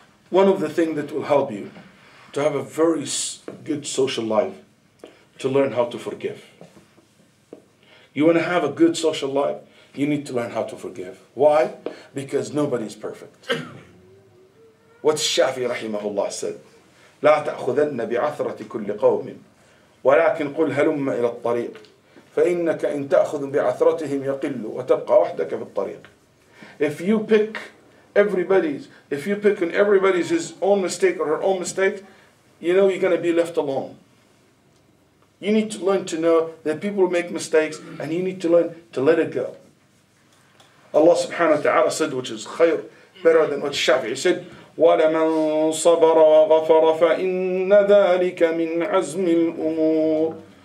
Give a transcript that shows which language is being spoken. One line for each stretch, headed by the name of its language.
English: One of the things that will help you to have a very good social life, to learn how to forgive. You want to have a good social life, you need to learn how to forgive. Why? Because nobody is perfect. What Shafi rahimahullah said,
Arabic: لا تأخذن بعثرة كل قوم ولكن قل هلم إلى الطريق فإنك إن تأخذ بعثرتهم يقل وتبقى وحدك في الطريق.
English: If you pick on everybody's his own mistake or her own mistake, you know you're going to be left alone. You need to learn to know that people make mistakes, and you need to learn to let it go. Allah subhanahu wa ta'ala said, which is khayr, better than what Shafi'i said,
Arabic: وَلَمَنْ صَبَرَ وَغَفَرَ فَإِنَّ ذَلِكَ مِنْ عَزْمِ الْأُمُورِ.